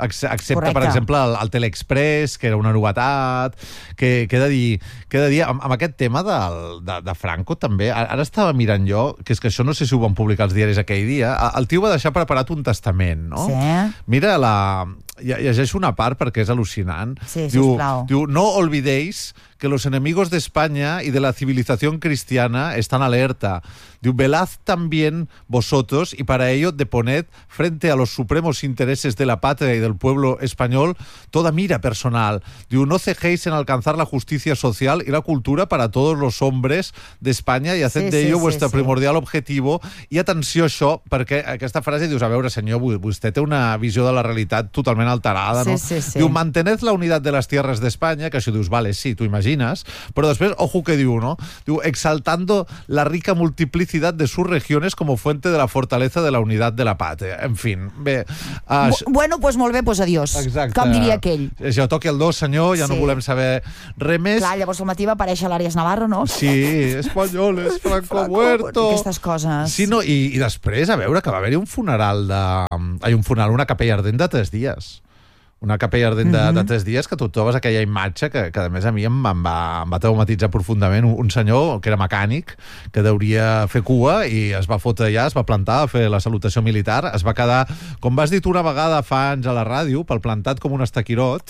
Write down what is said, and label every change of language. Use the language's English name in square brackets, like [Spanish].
[Catalan] Excepte, correcte, per exemple, el Teleexpress, que era una novetat... Que he de dir... Amb aquest tema de Franco, també... Ara estava mirant jo, que és que això no sé si ho van publicar els diaris aquell dia... El tio va deixar preparat un testament, no? Sí. Mira la... Llegeixo una part perquè és al·lucinant. Sí, diu, sisplau. [Spanish] Diu, no olvidéis que los enemigos de España y de la civilización cristiana están alerta. Diu, velad también vosotros y para ello deponed frente a los supremos intereses de la patria y del pueblo español toda mira personal. Diu, no cejéis en alcanzar la justicia social y la cultura para todos los hombres de España y haced vuestro primordial objetivo. [Catalan] I atenció a això, perquè aquesta frase dius, a veure, senyor, vostè té una visió de la realitat totalment alterada, no? Sí, sí, sí. Diu, [Spanish] mantened la unidad de las tierras de España, [Catalan] que això dius, vale, sí, tu imagines, però després, ojo que diu, no? [Spanish] Diu, exaltando la rica multiplicidad de sus regiones como fuente de la fortaleza de la unidad de la patria. [Catalan] En fi, bé... Bueno, pues molt bé, pues adiós. Exacte. Com diria aquell. Si ho toqui el dos, senyor, ja sí. No volem saber res més. Clar, llavors al matí va aparèixer l'Àries Navarro, no? [Spanish] Sí, españoles, Franco muerto. [Catalan] I aquestes coses. Sí, no, i després, a veure, que va haver-hi un funeral de... Ai, un funeral, una capella ardent de 3 dies. Una capella ardent de 3 dies, que tu trobes aquella imatge que a més a mi em va traumatitzar profundament. Un senyor que era mecànic, que deuria fer cua, i es va fotre allà, es va plantar a fer la salutació militar, es va quedar, com vas dit una vegada fa anys a la ràdio, pel plantat com un estaquirot.